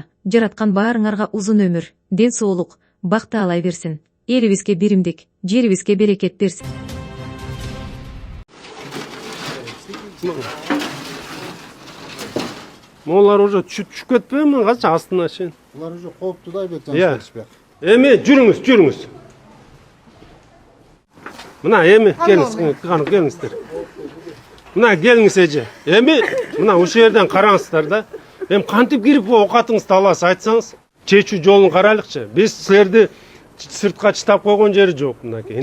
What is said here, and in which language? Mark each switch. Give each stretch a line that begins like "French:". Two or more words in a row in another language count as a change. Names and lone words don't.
Kyrgyz: Жараткан баарыңарга узун өмүр, ден соолук, бак таалай берсин. Элибизге биримдик, жерибизге берекет берсин. Олар уже түшүп кетпейби канча астына чейин?
Uzbek: Ular уже qo'yibdi da bu yerdan.
Kyrgyz: Эми жүрүңүз. Мына эми келиңиздер. Мына келиңиз эже. Эми мына ошол жерден караңыздар да. Эми кантип кирип оокатыңызды аласыз айтсаңыз? Чечүү жолун карайлыкчы. Биз силерди сыртка чытап койгон жери жок мынакей.